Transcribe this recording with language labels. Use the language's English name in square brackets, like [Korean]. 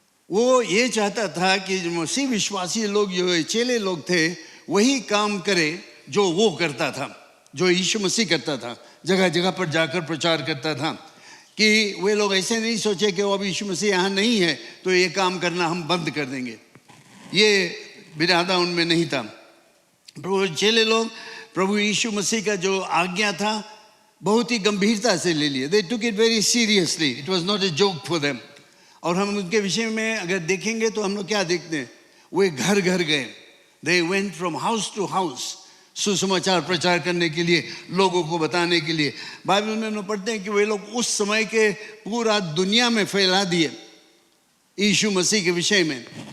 [Hindi] वो ये चाहता था कि जो मसीह विश्वासी लोग, जो चेले लोग थे, वही काम करे जो वो करता था, जो यीशु मसीह करता था, जगह जगह पर जाकर प्रचार करता था। कि वे लोग ऐसे नहीं सोचे कि वो अब यीशु मसीह यहाँ नहीं है तो ये काम करना हम बंद कर देंगे। ये इरादा उनमें नहीं था। प्रभु चेले लोग प्रभु यीशु मसीह का जो आज्ञा था बहुत ही गंभीरता से ले लिए. [English] They took it very seriously. It was not a joke for them. [Hindi] और हम उनके विषय में अगर देखेंगे तो हम लोग क्या देखते हैं, वे घर घर गए. [English] They went from house to house, [Hindi] सुसमाचार प्रचार करने के लिए, लोगों को बताने के लिए. बाइबल में हम लोग पढ़ते हैं कि वे लोग उस समय के पूरा दुनिया में फैला दिए यीशु मसीह के विषय में.